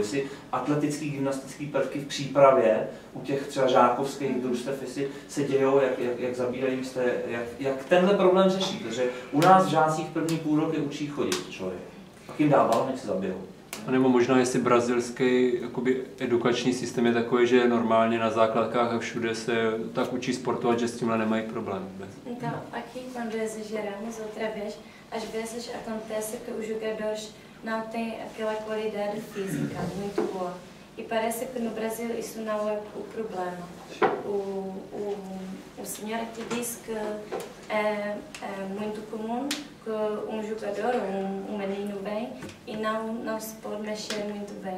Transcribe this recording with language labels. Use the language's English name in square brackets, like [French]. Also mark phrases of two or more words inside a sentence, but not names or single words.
[Czech] Jestli atletický, gymnastický prvky v přípravě u těch třeba žákovských družstev, jestli se dějou, jak zabírají místa, jak tenhle problém řeší, protože u nás v žácích první půl roky učí chodit člověk. Pak jim dával, než se zabijou. A nebo možná, jestli brazilský jakoby, edukační systém je takový, že normálně na základkách a všude se tak učí sportovat, že s tímhle nemají problém. [Portuguese] Então, aqui quando exageramos outra vez, às vezes acontece que os jogadores não têm aquela qualidade física muito boa. E parece que no Brasil isso não é o problema. O senhor aqui disse que é muito comum que jogador, menino vem e não se pode mexer muito bem.